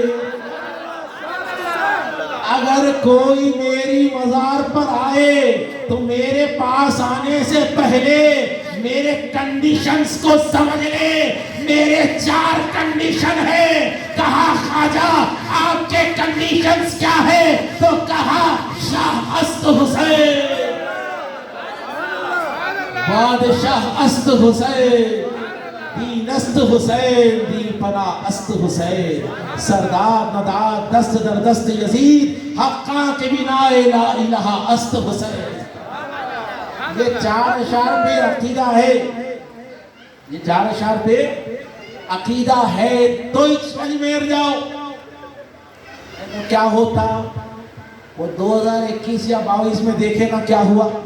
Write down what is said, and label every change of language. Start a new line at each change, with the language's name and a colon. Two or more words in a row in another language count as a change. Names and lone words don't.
Urdu: اگر کوئی میری مزار پر آئے تو میرے پاس آنے سے پہلے میرے کنڈیشنز کو سمجھ لے. میرے 4 کنڈیشن ہے. کہا خواجہ آپ کے کنڈیشنز کیا ہے؟ تو کہا
Persian: شاہ است حسین، بادشاہ است حسین، دین است حسین، دین پناہ است حسین، سردار نداد دست در دست یزید، حقاں کے بنا لا الہ است حسین.
Urdu: یہ 4 اشعار پہ عقیدہ ہے. یہ 4 اشعار پہ عقیدہ ہے تو اجمیر جاؤ. کیا ہوتا وہ 2021 یا 22 میں دیکھے گا کیا ہوا.